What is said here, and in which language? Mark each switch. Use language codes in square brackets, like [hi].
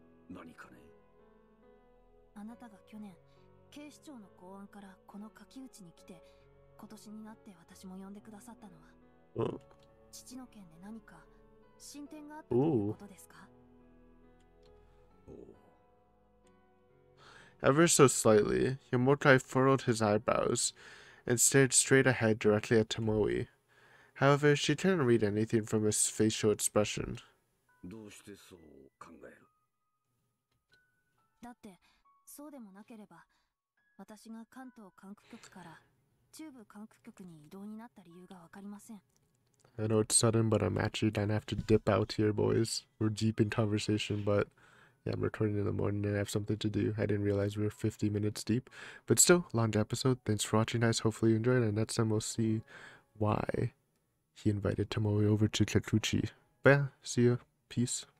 [ja] 何かね。あなたが去年警視庁の公安からこの柿内に来て、今年になって私も呼んでくださったのは、父の件で何か進展があったということですか？ [en] Ever so slightly, Yamotai furrowed his eyebrows and stared straight ahead directly at Tomoe. However, she couldn't read anything from his facial expression. [ja] どうしてそう考える？だってそうでもなければ、私が関東管区局から中部管区局に異動になった理由がわかりません。 [en] I know it's sudden, but I'm actually gonna have to dip out here, boys. We're deep in conversation, but yeah, I'm recording in the morning and I have something to do. I didn't realize we were 50 minutes deep, but still, long episode. Thanks for watching, guys. Hopefully you enjoyed, and next time we'll see why he invited Tomoe over to Kikuchi. But yeah, see ya. Peace.